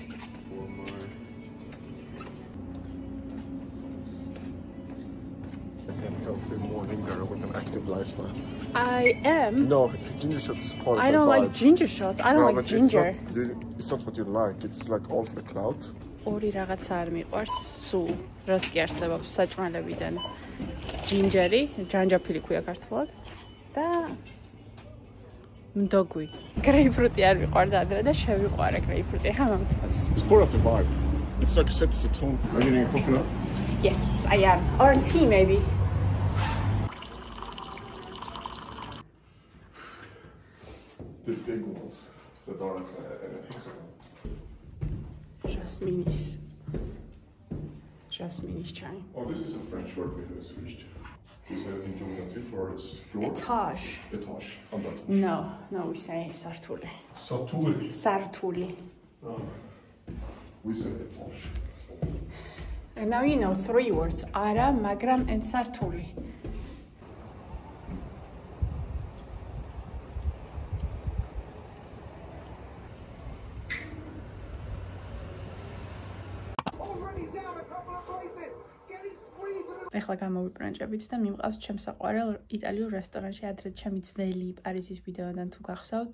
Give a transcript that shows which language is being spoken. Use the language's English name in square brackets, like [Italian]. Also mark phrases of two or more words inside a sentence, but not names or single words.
[English] Healthy morning girl with an active lifestyle. I am. No, ginger shots is part of I don't like ginger shots. I don't like ginger. It's not what you like. It's like all for the clout. [Georgian] ორი რაღაცა არ მიყვარს სულ რაც კი არსებობს საჭმელებიდან ჯინჯერი, ჯანჯაფილი ქვია ქართულად და მდოგვი. გრეიპფრუტი არ მიყვარდა ადრე და შევიყვარე გრეიპფრუტი ახლა მომწონს. [English] It's part of the vibe. It's like sets the tone. Are you getting a coffee now? Yes, I am. Or tea maybe. The big ones that are Jasmine's chai. Oh, this is a French word we have switched. We say it in German for floor. Etage. Etage. No, we say sartuli. Sartuli. Sartuli. Oh. We say etage. And now you know 3 words: [Georgian] არა, მაგრამ, [English] and sartuli. [Georgian] ეხლა გამოვიბრანჭებით და მიმყავს ჩემს საყვარელ იტალიურ რესტორანში ადრე ჩემი ძველი პარიზის ვიდეოდან თუ გახსოვთ.